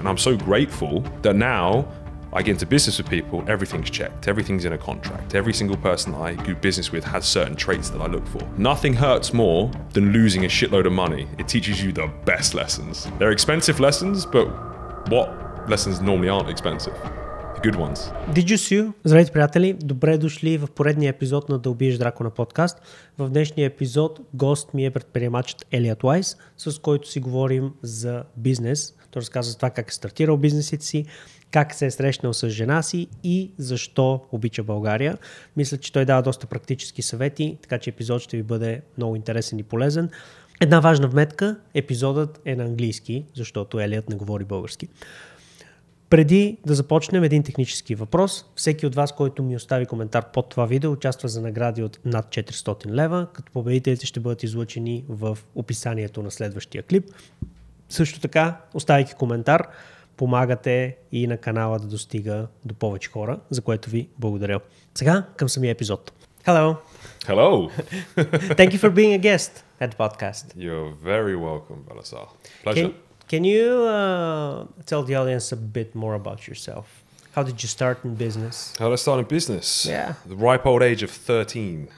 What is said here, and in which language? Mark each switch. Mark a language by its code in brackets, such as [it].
[en] And I'm so grateful that now I get into business with people, everything's checked, everything's in a contract. Every single person I do business with has certain traits that I look for. Nothing hurts more than losing a shitload of money. It teaches you the best lessons. They're expensive lessons, but what lessons normally aren't expensive? The good ones. Did you see? [bg] Здравейте, приятели! Добре дошли в поредния епизод на Да убиеш Дракона подкаст. В днешния епизод гост ми е предприемачът Elliot Wise, с който си говорим за бизнес. Той разказва за това как е стартирал бизнесите си, как се е срещнал с жена си и защо обича България. Мисля, че той дава доста практически съвети, така че епизод ще ви бъде много интересен и полезен. Една важна вметка, епизодът е на английски, защото Елиот не говори български. Преди да започнем, един технически въпрос. Всеки от вас, който ми остави коментар под това видео, участва за награди от над 400 лева, като победителите ще бъдат излъчени в описанието на следващия клип. Също така, оставяйки коментар, помагате и на канала да достига до повече хора, за което ви благодаря. Сега към самия епизод. [en] Hello. Hello. Thank you for being a guest at the podcast. You're very welcome, Balasar. Pleasure. Can you tell the audience a bit more about yourself? How did you start in business? How did I start in business? Yeah. The ripe old age of 13.